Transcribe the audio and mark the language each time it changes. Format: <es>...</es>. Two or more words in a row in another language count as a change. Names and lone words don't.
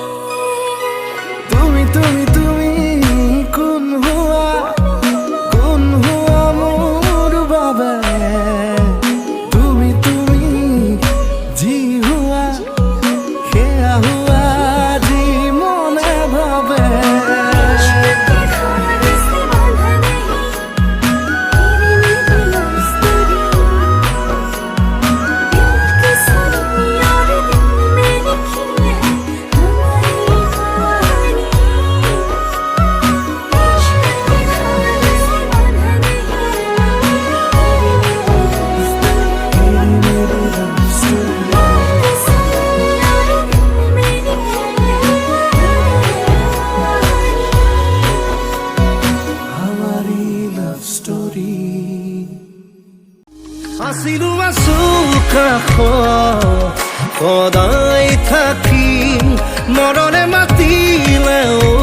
<as>তুমি তুমি তুমি কোন হোৱা মোৰ বাবে তুমি তুমি যি হোৱা সেয়া হোৱা যি মনে ভাবে</as> <hi>के धार से बंधा नहीं तेरे मेरे</hi> <en>love story</en> <hi>दिल के सामने और दिल में लिखी है हमारी कहानी इश्क के धार से बंधा नहीं तेरे मेरे</hi> <en>love story</en> <hi>दिल के सामने और दिल में लिखी है हमारी लव स्टोरी</hi> <as>আছিলো আছো কাষত সদায় থাকিম মৰৰে মাতিলেও</as>